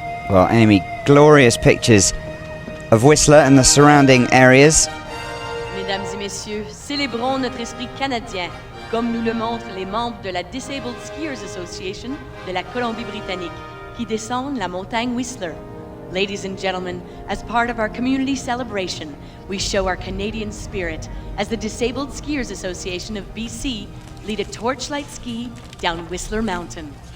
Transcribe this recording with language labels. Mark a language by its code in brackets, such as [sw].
[en] Well, Amy, glorious pictures of Whistler and the surrounding areas. [fr] Mesdames et messieurs, célébrons notre esprit canadien, comme nous le montrent les membres de la Disabled Skiers Association de la Colombie-Britannique, qui descendent la montagne Whistler. [en] Ladies and gentlemen, as part of our community celebration, we show our Canadian spirit as the Disabled Skiers Association of BC lead a torchlight ski down Whistler Mountain.